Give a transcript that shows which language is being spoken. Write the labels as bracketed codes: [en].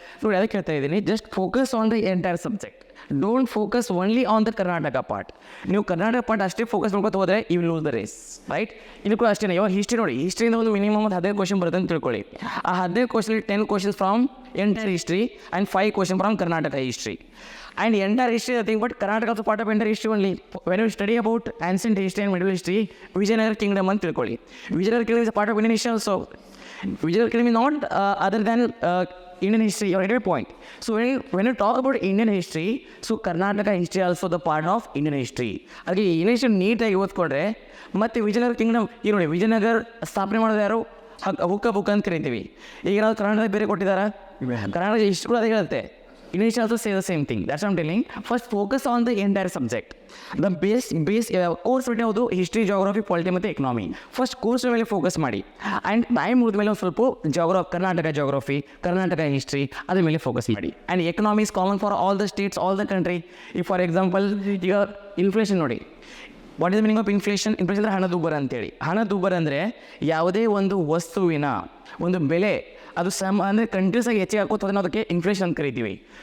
[kn] ನೋಡಿ ಅದಕ್ಕೆ ಹೇಳ್ತಾ ಇದ್ದೀನಿ, [en] Just focus on the entire subject, don't focus only on the Karnataka part. [kn] ನೀವು ಕರ್ನಾಟಕ ಪಾರ್ಟ್ ಅಷ್ಟೇ ಫೋಕಸ್ ಮಾಡ್ಕೊತ ಹೋದರೆ [en] You will lose the race, right? [kn] ಇಲ್ಲಿ ಕೂಡ ಅಷ್ಟೇ. ಇವಾಗ ಹಿಸ್ಟ್ರಿ ನೋಡಿ, ಹಿಸ್ಟ್ರಿಯಿಂದ ಒಂದು ಮಿನಿಮಮ್ 15 ಕ್ವಶನ್ ಬರುತ್ತೆ ಅಂತ ತಿಳ್ಕೊಳ್ಳಿ. ಆ 15 question 10 questions from entire history and 5 question from Karnataka history. [en] And entire history is nothing but Karnataka also part of entire history only. When you study about ancient history and medieval history, Vijayanagara kingdom [kn] ಅಂತ ತಿಳ್ಕೊಳ್ಳಿ. [en] Vijayanagara kingdom is a part of Indian history also. Vijayanagara kingdom is not other than Indian history. You get my point. So when you talk about Indian history, so Karnataka history also the part of Indian history. [kn] ಅದಕ್ಕೆ Indian history ನೀಟಾಗಿ ಓದ್ಕೊಂಡ್ರೆ ಮತ್ತು Vijayanagara Kingdom ಈ ನೋಡಿ, ವಿಜಯನಗರ ಸ್ಥಾಪನೆ ಮಾಡೋದು ಯಾರು? ಹುಕ್ಕ ಅಂತ ಕರಿತೀವಿ. ಈಗ ನಾವು ಕರ್ನಾಟಕ ಬೇರೆ ಕೊಟ್ಟಿದ್ದಾರೆ, ಕರ್ನಾಟಕ ಹಿಸ್ಟ್ರಿ ಕೂಡ ಅದೇ ಹೇಳುತ್ತೆ. [en] English also say the same thing. That's what I'm telling. First, focus on the entire subject. The base course ಯಾವುದು? [kn] ಹಿಸ್ಟ್ರಿ, ಜಾಗ್ರಫಿ, ಪಾಲಿಟಿ ಮತ್ತು ಎಕನಾಮಿ. ಫಸ್ಟ್ ಕೋರ್ಸ್ ಮೇಲೆ ಫೋಕಸ್ ಮಾಡಿ. ಆ್ಯಂಡ್ ಟೈಮ್ ಉಳಿದ ಒಂದು ಸ್ವಲ್ಪ ಕರ್ನಾಟಕ ಜಾಗ್ರಫಿ, ಕರ್ನಾಟಕ ಹಿಸ್ಟ್ರಿ ಅದ್ರ ಮೇಲೆ ಫೋಕಸ್ ಮಾಡಿ. [en] And economy is common for all the states, all the country. ಈಗ for example ಈಗ inflation ನೋಡಿ. What is the meaning of inflation? [kn] Inflation ಅಂದರೆ ಹಣದುಬ್ಬರ ಅಂತೇಳಿ. ಹಣದುಬ್ಬರ ಅಂದರೆ ಯಾವುದೇ ಒಂದು ವಸ್ತುವಿನ ಒಂದು ಬೆಲೆ ಅದು ಅಂದರೆ ಕಂಟ್ರೀಸಾಗಿ ಹೆಚ್ಚಿಗೆ ಹಾಕೋದು, ನಾವು ಅದಕ್ಕೆ ಇನ್ಫ್ಲೇಷನ್ ಅಂತ ಕರಿತೀವಿ.